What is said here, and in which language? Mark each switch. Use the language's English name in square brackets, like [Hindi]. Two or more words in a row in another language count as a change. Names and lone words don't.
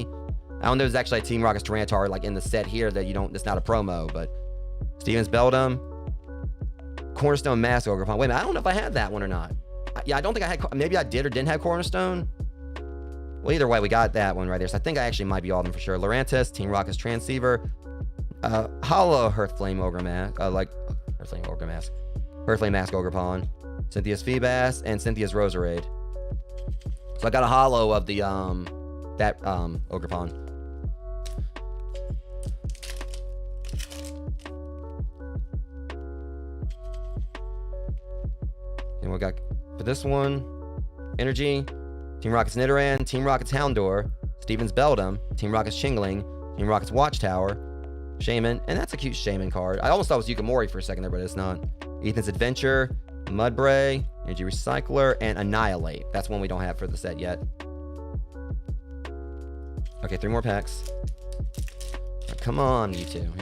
[English] I don't know if there's actually a Team Rocket's Tyranitar like in the set here that you don't, it's not a promo, but Steven's Beldum, Cornerstone Mask Ogerpon. Wait a minute, I don't know if I had that one or not. Yeah, I don't think I had, maybe I did or didn't have Cornerstone. Well, either way, we got that one right there. So I think I actually might be all of them for sure. Lurantis, Team Rocket's Transceiver, Hollow Hearthflame Ogre Mask, Hearthflame Mask Ogerpon, Cynthia's Feebas, and Cynthia's Roserade. So I got a hollow of the Ogerpon. And we got for this one, Energy, Team Rocket's Nidoran, Team Rocket's Houndour, Steven's Beldum, Team Rocket's Chingling, Team Rocket's Watchtower, Shaman, and that's a cute Shaman card. I almost thought it was Yukimori for a second there, but it's not. Ethan's Adventure, Mudbray, Energy Recycler, and Annihilate. That's one we don't have for the set yet. Okay, 3 more packs. Come on, Mewtwo.